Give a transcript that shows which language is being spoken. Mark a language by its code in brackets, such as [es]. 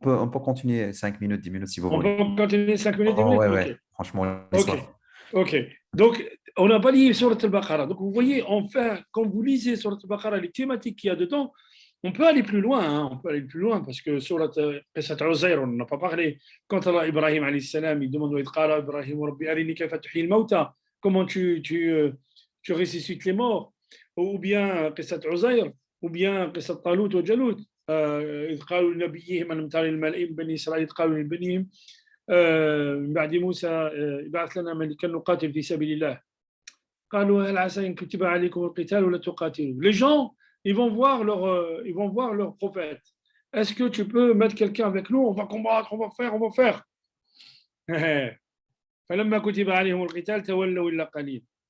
[fr] On peut continuer 5 minutes, 10 minutes si vous voulez. On peut continuer 5 minutes, 10 Oh, minutes? ouais, Okay. ouais. Franchement, Ok. Donc, on a balayé Surat al-Baqarah. Donc, vous voyez, enfin, quand vous lisez Surat al-Baqarah, les thématiques qu'il y a dedans, on peut aller plus loin, hein? On peut aller plus loin parce que Surat Uzair, on n'en a pas parlé. Quand Allah Ibrahim alayhi salam, il demande Ibrahim Rabbi arini kayfa tuhyi al-mawta, comment tu ressuscites les morts, ou bien Qissat Uzair, ou bien Qissat Talut wa Jalut, [ar] إذ قالوا لنبيهم ألم تر الملئ من بني إسرائيل قالوا لبنيهم من بعد موسى ابعث لنا ملكا نقاتل في سبيل الله قالوا هل عسى إن كتب عليكم القتال ولا تقاتلوا. [fr] Les gens, ils vont voir leur prophète. Est-ce que tu peux mettre quelqu'un avec nous? On va combattre, on va faire. [ar] فلما كتب عليهم القتال تولوا إلا قليل.